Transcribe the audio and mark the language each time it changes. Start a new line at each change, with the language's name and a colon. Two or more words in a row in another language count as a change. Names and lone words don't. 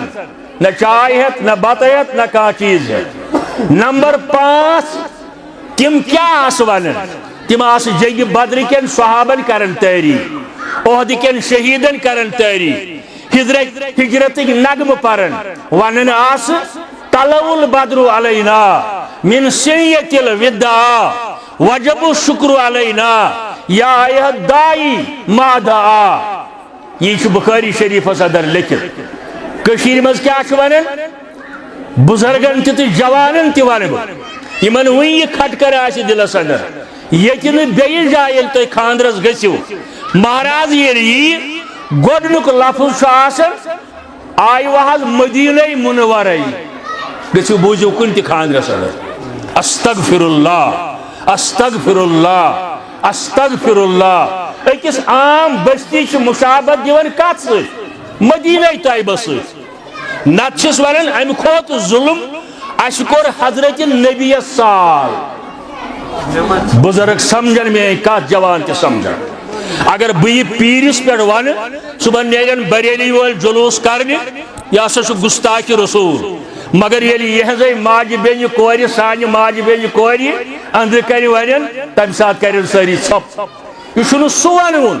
Kashmiri: نہ چاے ہٮ۪تھ نہ بتہٕ ہٮ۪تھ نہ کانٛہہ چیٖز ہٮ۪تھ نمبر 5 تم کیا آسہٕ ونان تم آسہٕ جنگہِ بدرٕ کٮ۪ن صحابن کران تعریٖف عہدٕ کٮ۪ن شہیٖدن کران تعریٖف ہجرتٕکۍ نغمہٕ پران ونان آسہٕ
Arabic: طلع البدر علینا من سنیت الوداع وجب الشکر علینا یا ایہا الدائی ما دعا
Kashmiri: یہ چھ بخاری شریف اندر لکھت کشیر مز کیا چھ ونان بزرگن تہ جوانن تہ ون یمن وٕنہِ یہ کھٹکر آسہِ دلس اندر ییٚتہِ نہٕ بیٚیہِ جایہِ ییٚلہِ تُہۍ خاندرس گٔژھِو مہراز ییٚلہِ یی گۄڈنیُک لفظ چھُ آسان آیوٕ حظ مدیٖنَے مُنورَے گٔژھِو بوٗزِو کُنہِ تہِ خاندرس اندر
Arabic: استغفر اللہ استغفر اللہ
Kashmiri: استغفر اللہ أکِس عام بستی چھِ مشابت دِوان کتھ سۭتۍ مدیٖنَے طیبس سۭتۍ نتہٕ چھِس ونان امہِ کھۄتہٕ ظُلم اسہِ کوٚر حضرت نبیَس سال بزرگ سمجھن میں کتھ جوان تہِ سمجھن اگر بہٕ یہِ پیٖرِس پٮ۪ٹھ ونہٕ صبحن نیرن بریلی وٲلۍ جلوٗس کرنہِ یہِ ہسا چھُ گُستاخِ رسوٗل مگر ییٚلہِ یِہٕنٛزے ماجہِ بیٚنہِ کورِ سانہِ ماجہِ بیٚنہِ کورِ أنٛدرٕ کنہِ ونن تمہِ ساتہٕ کرن سٲری ژھۄپ یہِ چھُنہٕ سُہ ونوُن